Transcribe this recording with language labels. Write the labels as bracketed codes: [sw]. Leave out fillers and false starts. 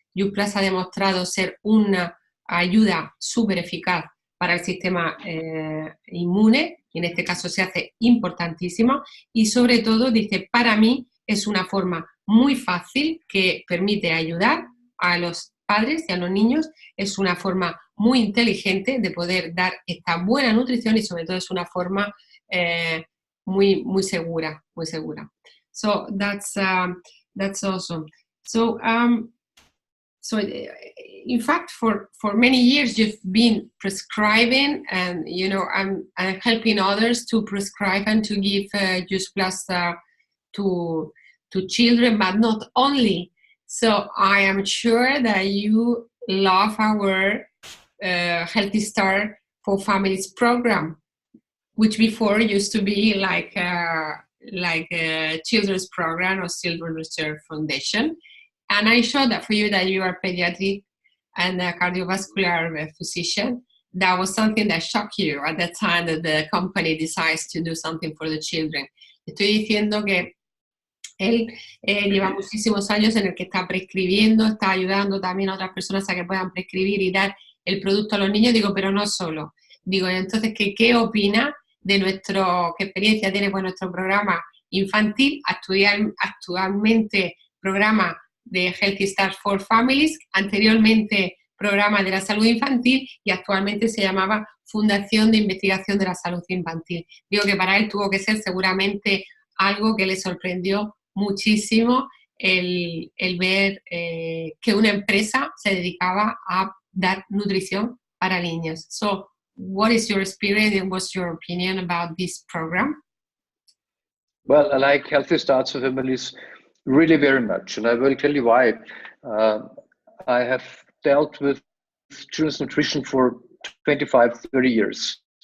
[es] Youth Plus ha demostrado ser una ayuda súper eficaz para el sistema inmune, y en este caso se hace importantísimo, y sobre todo, dice, para mí es una forma muy fácil que permite ayudar a los padres y a los niños, es una forma muy inteligente de poder dar esta buena nutrición y sobre todo es una forma muy segura, muy segura. [en] So that's awesome. So in fact, for many years you've been prescribing, and you know I'm helping others to prescribe and to give Juice Plus to children, but not only. So I am sure that you love our Healthy Start for Families program, which before used to be like a children's program or Children's Research Foundation. And I saw that for you that you are pediatric and a cardiovascular physician. That was something that shocked you at the time that the company decides to do something for the children. [es] Estoy diciendo que él lleva muchísimos años en el que está prescribiendo, está ayudando también a otras personas a que puedan prescribir y dar el producto a los niños. Digo, pero no solo. Digo, entonces, ¿qué opina de qué experiencia tiene con nuestro programa infantil, actualmente programa de Healthy Start for Families, anteriormente programa de la salud infantil y actualmente se llamaba Fundación de Investigación de la Salud Infantil? Digo que para él tuvo que ser seguramente algo que le sorprendió muchísimo el ver que una empresa se dedicaba a dar nutrición para niños. [en] So, what is your experience and what's your opinion about this program? Well, I like Healthy Starts for Families really very much, and I will tell you why. I have dealt with children's nutrition for 25, 30 years.